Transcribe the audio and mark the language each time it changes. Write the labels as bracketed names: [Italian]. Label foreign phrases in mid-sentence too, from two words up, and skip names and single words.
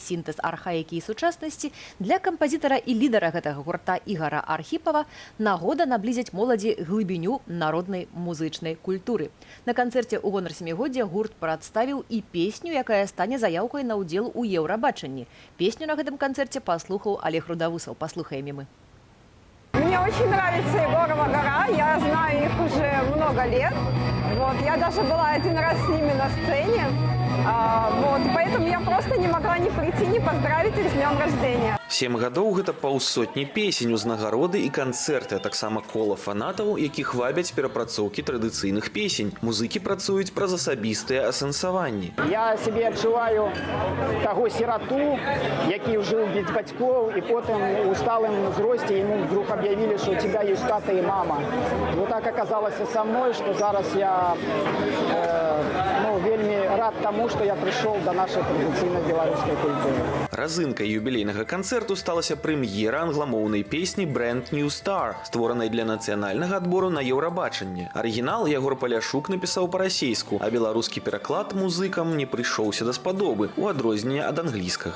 [Belarusian] Сінтэз архаікі і сучаснасці для кампазітара і лідара гэтага гурта Ігара Архіпава нагода наблізіць моладзі глыбіню народнай музычнай культуры. На канцэрце ў гонар сямігоддзя гурт прадставіў і песню, якая стане заяўкай на ўдзел у Еўрабачанні. Песню на гэтым канцэрце паслухаў Олег Рудавусаў. Паслухаем і мы. [Russian] Мне очень нравится Егорова гора, я знаю их уже много лет. Я даже была один раз с ними на сцене. Поэтому я просто не могла не прийти, не поздравить их с днем рождения. [Belarusian] 7 гадоў гэта паўсотні песень, узнагароды і канцэрты, а таксама кола фанатаў, якіх вабяць перапрацоўкі традыцыйных песень. Музыкі працуюць праз асабістыя асэнсаванні. Я себе адчуваю таго сирату, які жыў без бацькоў, і потым у сталым узросце [Russian] ему вдруг объявили, что у тебя есть тата и мама. Вот так оказалось со мной, что [Belarusian] зараз я вельмі рад тому, [Russian] что я пришел до нашей [Belarusian] традыцыйнай беларускай культуры. Разынкай юбілейнага канцэрту сталася прэм'ера англамоўнай песні «Brand New Star», створанай для нацыянальнага адбору на Еўрабачанне. Арыгінал Ягор Паляшук напісаў па-расейску, а беларускі пераклад музыкам не прыйшоўся даспадобы, у адрозненне ад англійскага.